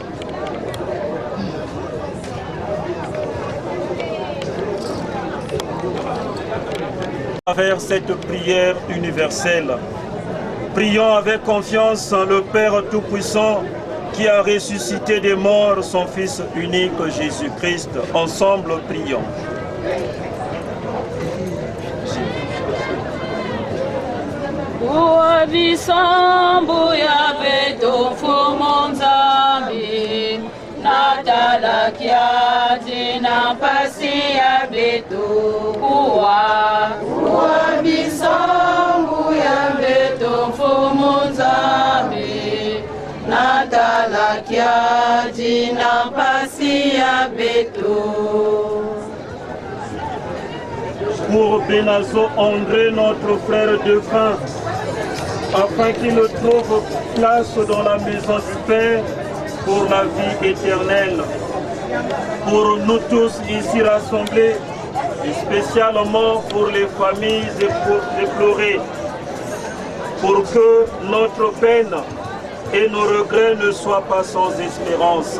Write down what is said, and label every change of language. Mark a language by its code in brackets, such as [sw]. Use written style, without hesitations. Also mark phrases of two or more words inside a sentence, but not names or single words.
[fr] À travers cette prière universelle, prions avec confiance le Père Tout-Puissant qui a ressuscité des morts son Fils unique Jésus-Christ. Ensemble, prions. [kg] Bisambu ya beto fumonzambi natala kiaji na pasi ya beto kuwa bisambu ya beto fumonzambi natala kiaji na pasi ya beto. [fr] Pour Benazo André, notre frère défunt, afin qu'il trouve place dans la maison du Père pour la vie éternelle. Pour nous tous ici rassemblés, et spécialement pour les familles éplorées, pour que notre peine et nos regrets ne soient pas sans espérance.